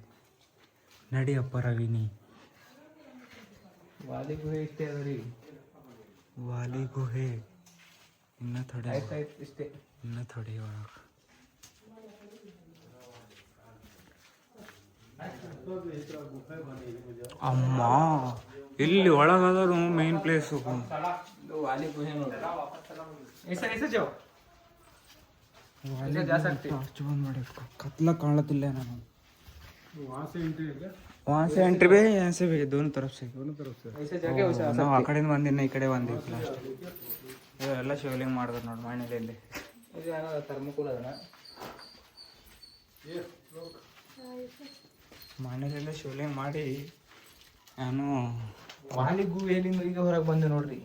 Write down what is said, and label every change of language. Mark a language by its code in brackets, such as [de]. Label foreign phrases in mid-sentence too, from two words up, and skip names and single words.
[kn] ನಡಿಯಪ್ಪ ರವಿನಿ. ವಾಲಿ ಗುಹೆ ಇಷ್ಟೇ ಅದ ರೀ. ವಾಲಿ ಗುಹೆ ಇನ್ನ ಥೋಡೆ ಆಯ್ತಾಯ್ತು ಇಷ್ಟೇ. ಇನ್ನ ಥೋಡೆ ಒಳಗೆ ಅಮ್ಮ ಇಲ್ಲಿ ಒಳಗದರು [en] main place. [hi] वाली गुहे ನೋಡ್ರಿ. ऐसा जाओ ऐसा जा सकते. [kn] ಟಾರ್ಚ್ ಬಂದ್ ಮಾಡಿ ಕತ್ಲ ಕಾಣತಿಲ್ಲ ನಾನು. [hi] वहाँ से एंट्री है क्या? वहाँ से एंट्री भी यहाँ से भी दोनों तरफ से. ऐसे जाके वैसे आ [kn] ನಾವು ಆ [hi] सकते. [kn] ಕಡೆಯಿಂದ ಬಂದಿನ ಈ ಕಡೆ ಬಂದಿವಿ ಲಾಸ್ಟ್. ಎಲ್ಲ ಶಿವಲಿಂಗ ಮಾಡಿದ್ರು ನೋಡಿ ಮಣ್ಣಲ್ಲಿ. ಇದು ಏನೋ ಥರ್ಮೋಕೋಲ್ ಅದನ್ನ ಮಣ್ಣಲ್ಲೆಲ್ಲ ಶಿವಲಿಂಗ ಮಾಡಿ ನಾನು ವಾಲಿ ಗುಹೆಯಿಂದ ಈಗ ಹೊರಗೆ ಬಂದೆ ನೋಡ್ರಿ.